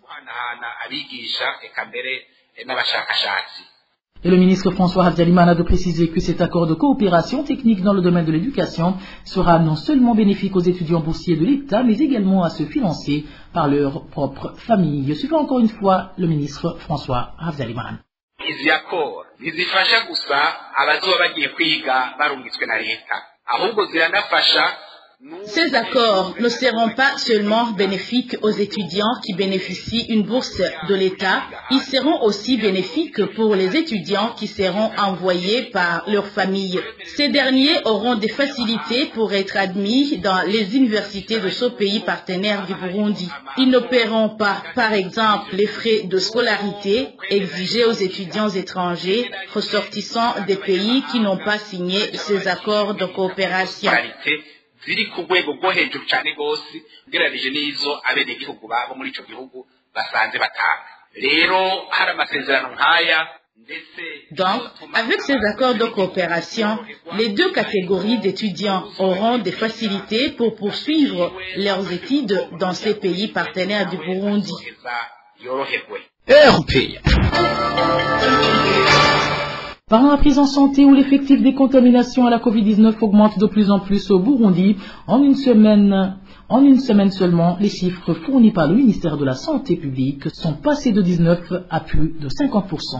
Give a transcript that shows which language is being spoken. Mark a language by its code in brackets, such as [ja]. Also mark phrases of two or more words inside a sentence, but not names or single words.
[fr] Et le ministre François Habyalimana a de préciser que cet accord de coopération technique dans le domaine de l'éducation sera non seulement bénéfique aux étudiants boursiers de l'État, mais également à ceux financés par leur propre famille. Suivons encore une fois le ministre François Habyalimana. [rn] Izi accord ntizifasha gusa abazoba bagiye kwiga barungitswe na leta ahubwo ziranafasha. [fr] Ces accords ne seront pas seulement bénéfiques aux étudiants qui bénéficient d'une bourse de l'État, ils seront aussi bénéfiques pour les étudiants qui seront envoyés par leur famille. Ces derniers auront des facilités pour être admis dans les universités de ce pays partenaire du Burundi. Ils ne paieront pas, par exemple, les frais de scolarité exigés aux étudiants étrangers ressortissants des pays qui n'ont pas signé ces accords de coopération. [rn] Ziri ku rwego rwo hejuru cyane gose ugereranije n'izo abenegihugu babo muri ico gihugu basanze batanga. Rero hari amasezerano nk'aya. [fr] Donc, avec ces accords de coopération, les deux catégories d'étudiants auront des facilités pour poursuivre leurs études dans ces pays partenaires du Burundi. Par la prise en santé où l'effectif des contaminations à la Covid-19 augmente de plus en plus au Burundi, en une semaine seulement, les chiffres fournis par le ministère de la Santé publique sont passés de 19 à plus de 50%.